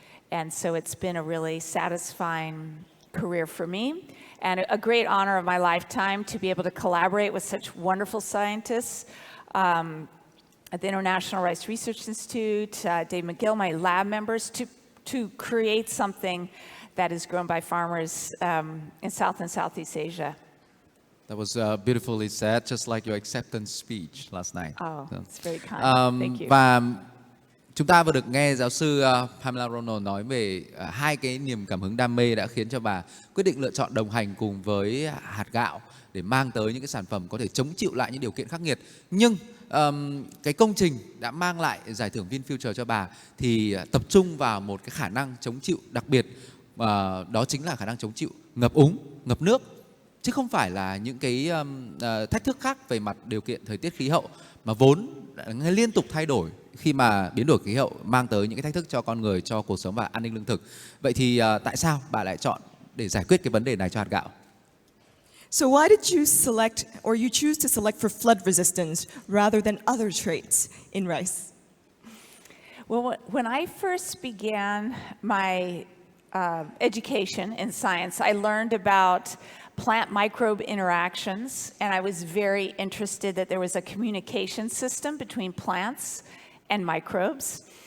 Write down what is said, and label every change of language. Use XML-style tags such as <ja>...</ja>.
<en>And so it's been a really satisfying career for me, and a great honor of my lifetime to be able to collaborate with such wonderful scientists at the International Rice Research Institute, Dave McGill, my lab members, to create something that is grown by farmers in South and Southeast Asia. That was beautifully said, just like your acceptance speech last night. Oh, it's very kind. Thank you.</en> <vi>Và chúng ta vừa được nghe giáo sư Pamela Ronald nói về hai cái niềm cảm hứng đam mê đã khiến cho bà quyết định lựa chọn đồng hành cùng với hạt gạo để mang tới những cái sản phẩm có thể chống chịu lại những điều kiện khắc nghiệt. Nhưng cái công trình đã mang lại giải thưởng VinFuture cho bà thì tập trung vào một cái khả năng chống chịu đặc biệt, đó chính là khả năng chống chịu ngập úng, ngập nước, chứ không phải là những cái thách thức khác về mặt điều kiện thời tiết khí hậu mà vốn liên tục thay đổi khi mà biến đổi khí hậu mang tới những cái thách thức cho con người, cho cuộc sống và an ninh lương thực. Vậy thì tại sao bà lại chọn để giải quyết cái vấn đề này cho hạt gạo?</vi> <en>So why did you select, or you choose to select for flood resistance rather than other traits in rice? Well, when I first began my education in science, I learned about plant microbe interactions, and I was very interested that there was a communication system between plants and microbes.</en>